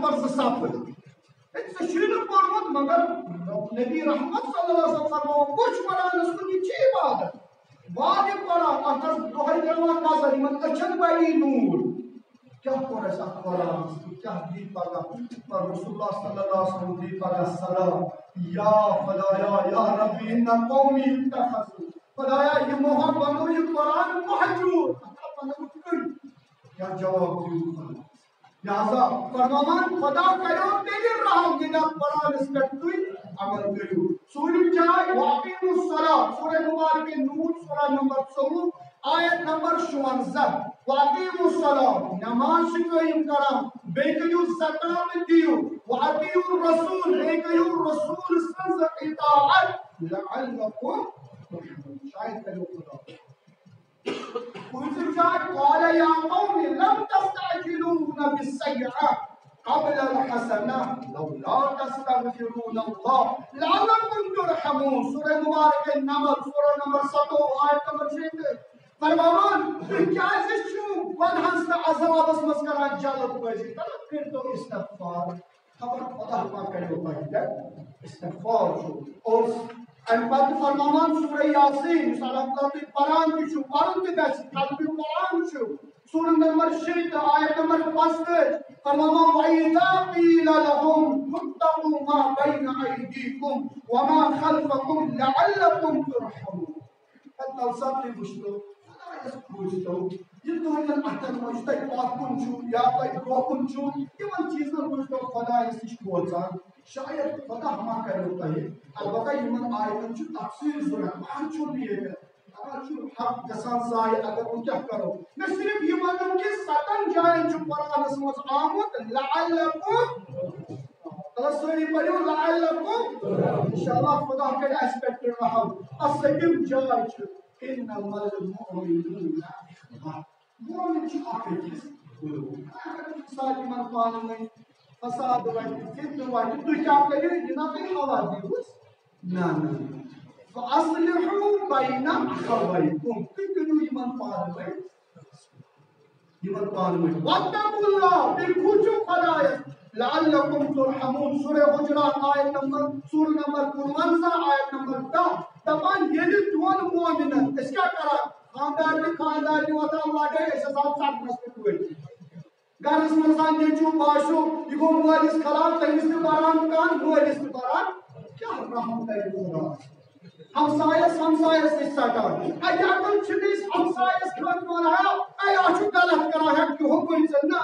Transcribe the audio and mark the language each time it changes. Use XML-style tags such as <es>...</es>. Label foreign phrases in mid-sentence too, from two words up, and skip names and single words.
<ks>پَر زٕ صفہٕ ہے ژےٚ چھُے نہٕ پوٚرمُت مگر نبی رحمت</ks> <ar>صلی اللہ علیہ وسلم</ar> <ks>فرماوُن وٕچھ قۄرانَس کُن یہِ چھِ عبادت واد یہِ قۄران اَتھ حظ دۄہَے دِوان نظر یِمن أچھَن بَڑی نوٗر کیٛاہ کوٚر اَسہِ اَتھ قۄرانَس کیٛاہ دی پگاہ</ks> <ar>رسول اللہ صلی اللہ علیہ وسلم</ar> <ks>دی پگاہ سلام یا خدایا</ks> <ar>یا ربی اِنَّ قومی اتَّخَذُوا</ar> <ks>خدایا یِمو ہا بنوو یہِ قۄران مہجوٗر کیٛاہ جواب دیُت خۄدا لہذا فرماوان خۄدا کَریو تیٚلہِ رحم ییٚلہِ اَتھ قۄرانَس پٮ۪ٹھ تُہۍ عمل کٔرِو ژوٗرِم جاے</ks> <ar>وَاقِیمُوا الصَّلَاۃ</ar> <ks>سورہ مبارکہ نور سورہ نمبر 24 آیت نمبر 56</ks> <ar>وَاقِیمُوا الصَّلَاۃ</ar> <ks>نماز چھِ قٲیِم کران بیٚیہِ کٔرِو زکات دِیِو</ks> <ar>وَاطیعُوا الرسوٗل</ar> <ks>بیٚیہِ کٔرِو رسوٗل سٕنٛز اطاعت</ks> <ar>لعلکم ترحمون</ar> <ks>شاید کٔرِو خۄدا پوٗنٛژِم جاے</ks> <ar>قال یا قوم لم تستعجلون بالسیئة قبل الحسنة لولا تستغفرون الله لعلكم ترحمون</ar> <ks>سورہ مبارکہ نمبر سورہ نمبر 7 آیت نمبر 6 فرماوان تُہۍ کیٛازِ چھِو گۄنہَس تہٕ عذابَس منٛز کران جلد بٲزی تلہٕ کٔرۍتو استغفار خبر خۄدا ما کَریو تۄہہِ پٮ۪ٹھ استغفار چھُ اور اَمہِ پتہٕ فرماوان سورہ یاسیٖن یُس اللہ تعالیٰ تُہۍ پران تہِ چھُو پَرُن تہِ گژھِ قلبہِ قرآن چھُ سورہ نمبر 6 تہٕ آیت نمبر 65 فرماوان</ks> <ar>وَإِذَا قِيلَ لَهُمْ اتَّقُوا مَا بَيْنَ أَيْدِيكُمْ وَمَا خَلْفَكُمْ لَعَلَّكُمْ</ar> <ks>تُرْحَمُونَ تَلہٕ سا تُہۍ وٕچھتو خۄدایَس کھوٗجتو یہِ تُہٕنٛدٮ۪ن اَتھَن منٛز چھُ تۄہہِ پَتھ کُن چھُو یا تۄہہِ برٛونٛہہ کُن چھُو یِمن چیٖزن وٕچھتو خۄدایَس نِش کھوژان شاید خۄدا ما کَریو تۄہہِ البتہ یِمن آیتن چھُ تفصیٖل ضوٚرتھ وۄنۍ چھُ نہٕ ییٚتہِ اگر چھُ حق گژھان ضایع اگر وۄنۍ کیٛاہ کرو مےٚ صرف یہِ وَنُن کہِ 7 جاین چھُ قرآنَس منٛز آمُت لعلکم تلہٕ سٲری پٔرِو لعلکم انشاءاللہ خۄدا کَرِ اَسہِ پٮ۪ٹھ رحم اَتھ 7م جاے چھِ</ks> <ar>اِنَمَا الْمُؤْمِنُونَ إِخْوَةٌ</ar> <ks>مومن چھُ اکھ أکِس اگر مثال یِمن پانہٕ ؤنۍ فساد وَتہِ فِتنہٕ وَتہِ تُہۍ کیٛاہ کٔرِو یہِ نا تُہۍ ہوا دِیٖہوٗس نہ</ks> <ar>فَأَصْلِحُوا بَيْنَ أَخَوَيْكُمْ</ar> <ks>تُہۍ کٔرِو یِمن پانہٕ ؤنۍ</ks> <ar>وَاتَّقُوا اللَّهَ</ar> <ks>بیٚیہِ کھوٗژِو خۄدایَس</ks> <ar>لعلکم ترحمون</ar> <ks>سورہ حجرات آیت نمبر سورہ نمبر 55 آیت نمبر 10 دپان ییٚلہِ دۄن مومنن أسۍ کیٛاہ کران خاندار واتان لڑائی اسان ژٹنس پہ پڑ گرس منسان نیچو باشو یہ گو مالس خلاف تمس تہ بران کان مالس تہ بران کیا رحم کر خدا ہمسایس نش سٹان اتہ اگر چھ ہمسایس خط ونان اے اچھ غلط کران ہے کہ حکم نا</ks>